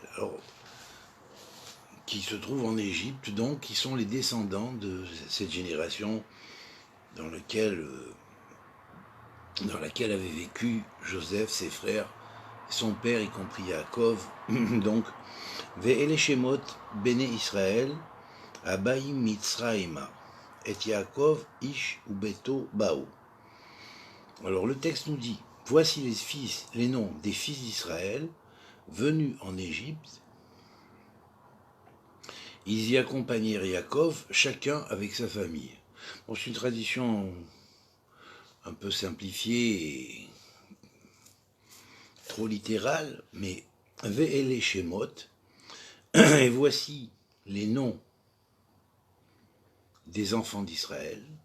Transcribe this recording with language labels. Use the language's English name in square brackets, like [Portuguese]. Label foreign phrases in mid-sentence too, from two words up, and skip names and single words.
[French] Alors, qui se trouvent en Égypte, donc, qui sont les descendants de cette génération dans laquelle avait vécu Joseph, ses frères, son père, y compris Yaakov. Donc, [Hebrew] ואלה שמות בני ישראל הבאים מצרימה את יעקב איש וביתו באו. [French] Alors le texte nous dit, voici les noms des fils d'Israël venus en Égypte. Ils y accompagnèrent Yaakov, chacun avec sa famille. Bon, c'est une tradition un peu simplifiée et trop littérale, mais [Hebrew] ואלה שמות, [French] et voici les noms des enfants d'Israël.